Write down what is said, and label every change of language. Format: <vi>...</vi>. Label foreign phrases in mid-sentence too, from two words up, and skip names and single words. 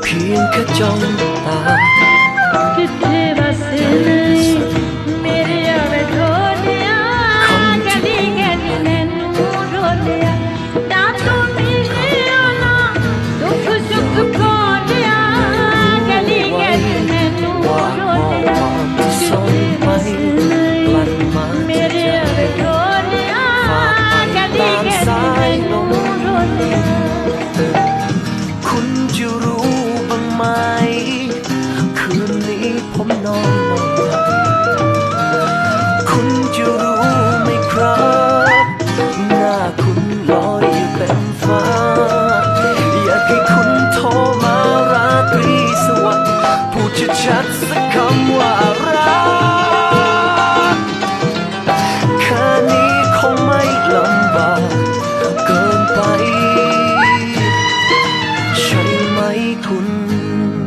<th>ยงแค่จ้องตา</th> <pa>ਕਿੱਥੇ ਬੱਸ ਨਹੀਂ ਮੇਰੇ ਆਵੇ ਢੋਲਿਆ ਗਲੀ ਗਲੀ ਮੈਨੂੰ ਢੋਲਿਆ ਤਾਂ ਤੂੰ ਮਿਲੇ ਆਣਾ ਦੁੱਖ ਸੁੱਖ ਖੋਲ੍ਹਿਆ ਗਲੀ ਗਲੀ ਮੈਨੂੰ ਢੋਲਿਆ ਕਿੱਥੇ ਬੱਸ ਨਹੀਂ ਮੇਰੇ ਆਵੇ ਢੋਲਿਆ ਗਲੀ ਗਲੀ ਮੈਨੂੰ ਢੋਲਿਆ</pa> <th>คุณจะรู้บ้างไหมคืนนี้ผมนอนมองตา คุณจะรู้ไหมครับหน้าคุณลอยอยู่เต็มฟ้าอยากให้คุณโทรมาราตรีสวัสดิ์พูดชัดๆสักคำว่ารักแค่นี้คงไม่ลำบากเกินไปใช่ไหมคุณ</th>